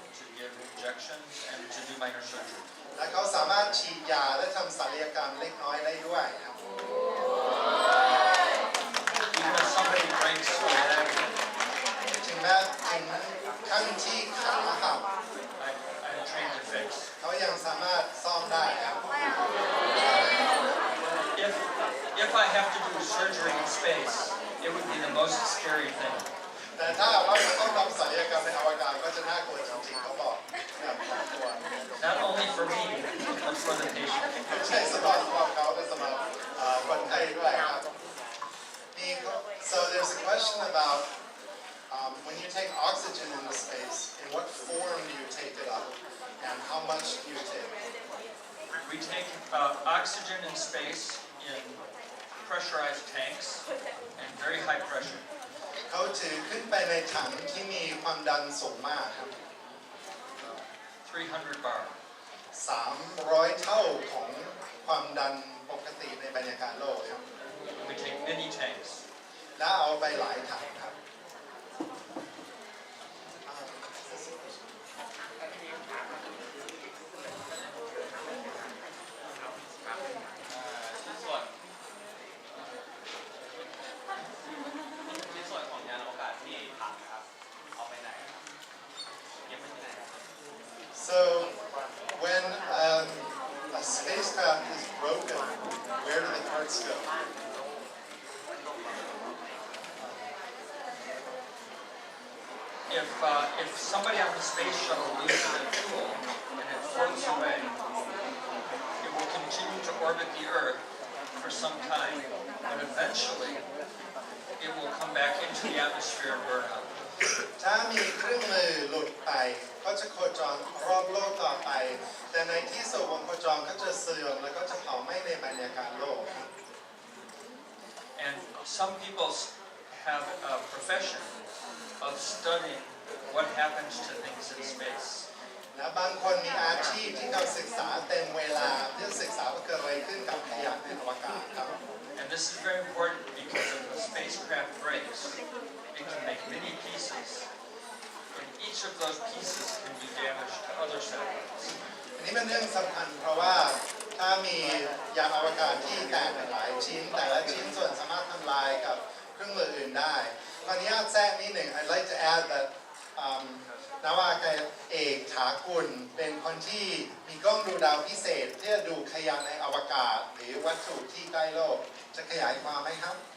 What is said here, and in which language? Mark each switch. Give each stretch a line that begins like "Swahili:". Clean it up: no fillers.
English: to give injections, and to do minor surgery.
Thai: และเขาสามารถฉีดยาและทำศัลยกรรมเล็กน้อยได้ด้วยครับ
English: Even if somebody breaks a leg,
Thai: ถึงแม้ถึงขั้นที่ขาหัก
English: I'm trained to fix.
Thai: เขายังสามารถซ่อมได้ครับ
English: If I have to do surgery in space, it would be the most scary thing.
Thai: แต่ถ้าว่าต้องทำศัลยกรรมในอวกาศก็จะน่ากลัวจริงๆเขาบอกแบบน่ากลัว
English: Not only for me, but for the patient.
Thai: ไม่ใช่สำหรับเขาแต่สำหรับคนไข้ด้วยครับ
English: So there's a question about when you take oxygen in the space, in what form do you take it up, and how much do you take? We take oxygen in space in pressurized tanks and very high pressure.
Thai: เขาถือขึ้นไปในถังที่มีความดันสูงมากครับ
English: 300 bar.
Thai: 300 เท่าของความดัน ปกติในบรรยากาศโลกครับ
English: We take many tanks.
Thai: แล้วเอาไปหลายถังครับ ชิ้นส่วนของยานอวกาศที่ถังนะครับเอาไปไหนครับเก็บไว้ที่ไหนครับ
English: So when a spacecraft is broken, where do the parts go? If somebody on the space shuttle loses their fuel and it floats away, it will continue to orbit the Earth for some time, but eventually it will come back into the atmosphere and burn up.
Thai: ถ้ามีเครื่องมือหลุดไปก็จะโคจรรอบโลกต่อไป แต่ในที่สุดวงโคจรก็จะเสื่อมแล้วก็จะเผาไหม้ในบรรยากาศโลก
English: And some people have a profession of studying what happens to things in space.
Thai: และบางคนมีอาชีพที่เขาศึกษาเต็มเวลาเพื่อศึกษาว่าเกิดอะไรขึ้นกับขยะในอวกาศครับ
English: And this is very important because if the spacecraft breaks, it can make many pieces, and each of those pieces can do damage to other satellites.
Thai: อันนี้เป็นเรื่องสำคัญเพราะว่าถ้ามียานอวกาศที่แตกเป็นหลายชิ้นแต่ละชิ้นส่วนสามารถทำลายกับเครื่องมืออื่นได้ขออนุญาตแทรกนิดหนึ่ง
English: I'd like to add that
Thai: นาวาอากาศเอกถากุลเป็นคนที่มีกล้องดูดาวพิเศษที่จะดูขยะในอวกาศหรือวัตถุที่ใกล้โลกจะขยายความไหมครับ